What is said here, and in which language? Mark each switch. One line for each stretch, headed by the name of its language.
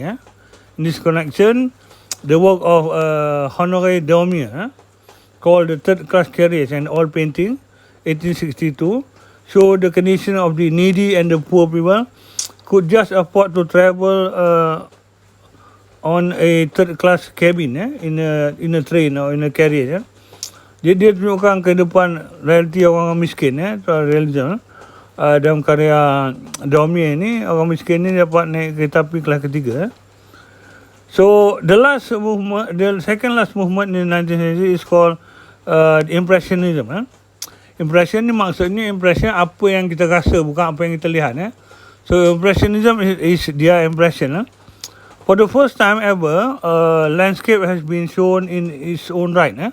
English: In this connection, the work of Honoré Daumier, called The Third Class Carriage and Oil Painting, 1862, show the condition of the needy and the poor people could just afford to travel on a third class cabin in a train or in a carriage.
Malay: Dia tunjukkan kehidupan realiti orang miskin, realism. Dalam karya Daumier ni, orang miskin ni dapat naik kereta api kelas ketiga.
English: So the second last movement in the 19th century is called Impressionism.
Malay: Impression ni maksudnya impression apa yang kita rasa, bukan apa yang kita lihat.
English: So Impressionism is their impression. For the first time ever, landscape has been shown in its own right.